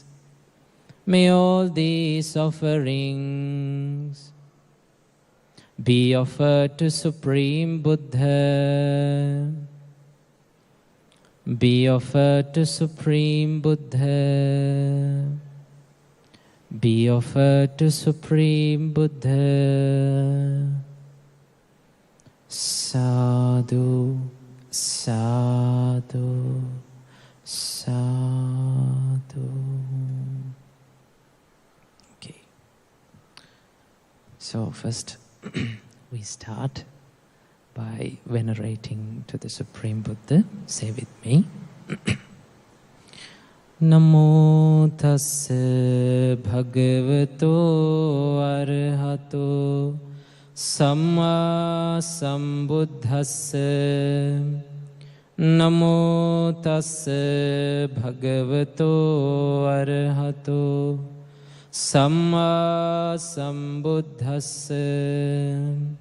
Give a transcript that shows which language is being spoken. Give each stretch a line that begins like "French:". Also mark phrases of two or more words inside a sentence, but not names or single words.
English: May all these offerings be offered to Supreme Buddha. Be offered to Supreme Buddha. Be offered to Supreme Buddha.
Pali: Sadhu, sadhu, sadhu.
English: Okay. So first we start by venerating to the Supreme Buddha. Say with me.
Pali: Namo tassa bhagavato arahato samma sambuddhassa. Namo tassa bhagavato arahato samma sambuddhassa.